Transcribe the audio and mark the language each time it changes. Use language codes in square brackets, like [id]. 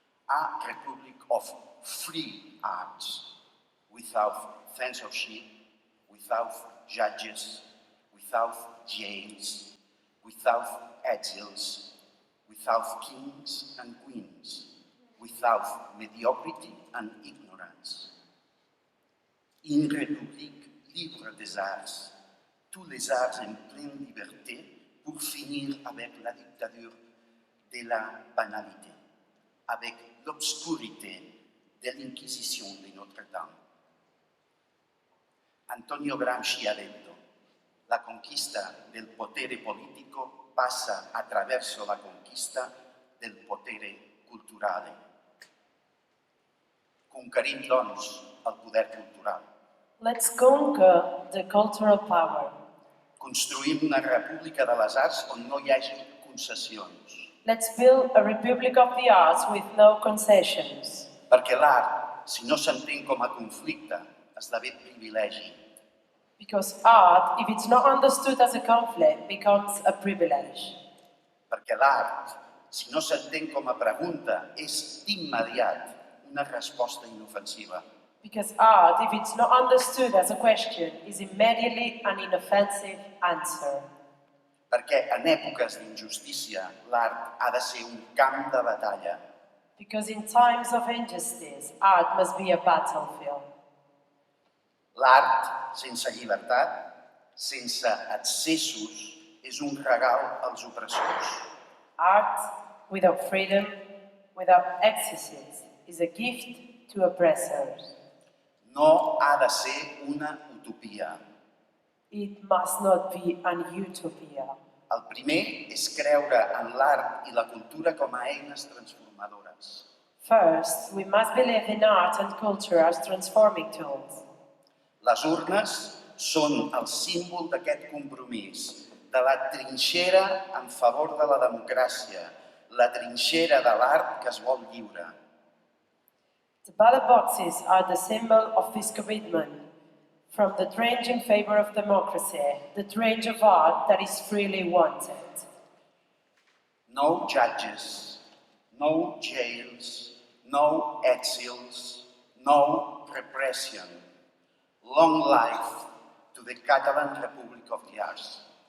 [en] A republic of free arts, without censorship, without judges, without jails, without exiles, without kings and queens, without mediocrity and ignorance. [fr] Une république libre des arts, tous les arts en pleine liberté pour finir avec la dictature de la banalité, avec l'obscurité de l'Inquisition de notre temps. [it] Antonio Gramsci ha detto: la conquista del potere politico passa attraverso la conquista del potere culturale. [ca] Conquerim, doncs, el poder cultural. [en] Let's conquer the cultural power. [ca] Construïm una república de les arts on no hi hagi concessions. [en] Let's build a republic of the arts with no concessions. [ca] Perquè l'art, si no s'entén com a conflicte, esdevé privilegi. [en] Because art, if it's not understood as a conflict, becomes a privilege. [ca] Perquè l'art, si no s'entén com a pregunta, és d'immediat una resposta inofensiva. [en] Because art, if it's not understood as a question, is immediately an inoffensive answer. [ca] Perquè en èpoques d'injustícia, l'art ha de ser un camp de batalla. [en] Because in times of injustice, art must be a battlefield. [ca] L'art, sense llibertat, sense excessos, és un regal als opressors. [en] Art without freedom, without excesses, is a gift to oppressors. [ca] No ha de ser una utopia. [en] It must not be an utopia. [ca] El primer és creure en l'art i la cultura com a eines transformadores. [en] First, we must believe in art and culture as transforming tools. [ca] Les urnes són el símbol d'aquest compromís, de la trinxera en favor de la democràcia, la trinxera de l'art que es vol lliure. [en] The ballot boxes are the symbol of this commitment, from the trench in favor of democracy, the trench of art that is freely wanted. No judges, no jails, no exils, no repression. Long life to the Catalan Republic of the Arts.